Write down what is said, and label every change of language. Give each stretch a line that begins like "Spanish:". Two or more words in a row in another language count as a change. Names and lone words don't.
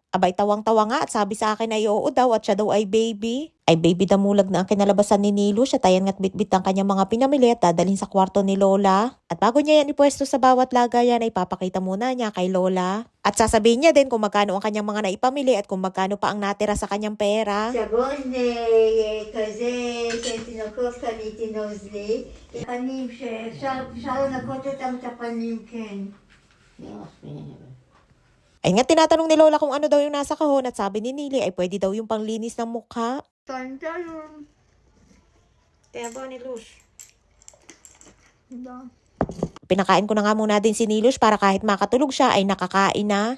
Filipino: Abay tawang-tawa nga at sabi sa akin ay oo daw at siya daw ay baby. Ay baby damulag na ang kinalabasan ni Nilush at ayan nga't bitbit ang kanyang mga pinamili at dadalhin sa kwarto ni Lola. At bago niya yan ipwesto sa bawat lagayan ay papakita muna niya kay Lola. At sasabihin niya din kung magkano ang kanyang mga naipamili at kung magkano pa ang natira sa kanyang pera.
Hebrew: סבון כזה של תינוקות קניתי נוזלי. פנים שאפשר לנקות אותם את הפנים, כן.
Filipino: Ay nga tinatanong ni Lola kung ano daw yung nasa kahon at sabi ni Nili ay pwede daw yung panglinis ng mukha. Pantalon. Kaya ba Nilush? Diba? Pinakain ko na nga muna din si Nilush para kahit makatulog siya ay nakakain na.